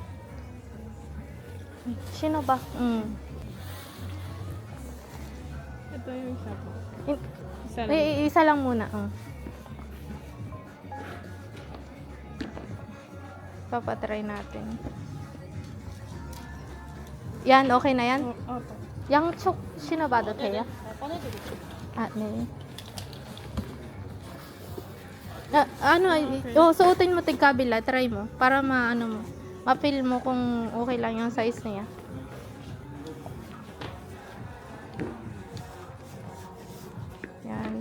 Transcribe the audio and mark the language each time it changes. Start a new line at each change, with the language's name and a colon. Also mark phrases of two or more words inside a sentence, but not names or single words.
Filipino: Sino ba? Ito yung isa po. In- Isa lang. Isa lang muna. Papatry natin. Yan, okay na yan? Opo.
Korean: 양쪽 신어봐도 돼요? 아, 네.
Filipino: Suotin mo tigkabila, try mo. Para ma-feel mo kung okay lang yung size niya. Yan.